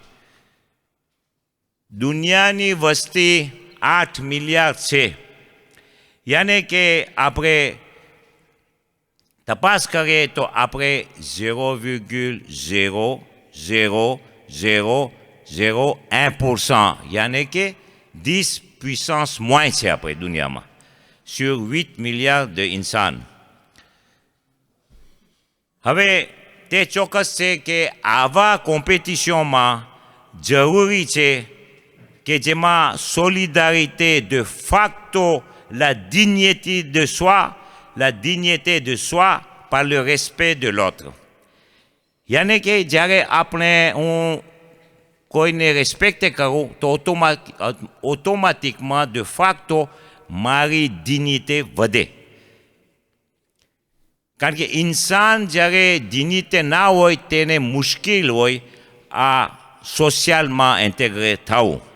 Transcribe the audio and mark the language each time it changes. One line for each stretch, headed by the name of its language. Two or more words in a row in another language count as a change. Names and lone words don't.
Gujarati: દુનિયાની વસ્તી 8 મિલિયન છે. યાને કે આપણે તપાસ કરીએ તો આપણે 0,000001%, યાને કે 10
French: puissance moins
Gujarati: છે આપણે દુનિયામાં,
French: sur 8 milliards de ઇન્સાન.
Gujarati: હવે તે ચોક્કસ છે કે આવા કોમ્પિટિશનમાં જરૂરી છે કે જેમાં
French: solidarité de facto, la dignité de soi par le respect de l'autre.
Gujarati: યાને કે જ્યારે આપણે હું કોઈને રિસ્પેક્ટ કરું તો ઓટોમેટિકમાં
French: de facto
Gujarati: મારી dignité વધે. કારણ કે ઇન્સાન જ્યારે dignité ના હોય તેને મુશ્કેલ હોય આ સોશિયલમાં ઇન્ટેગ્રેટ થવું.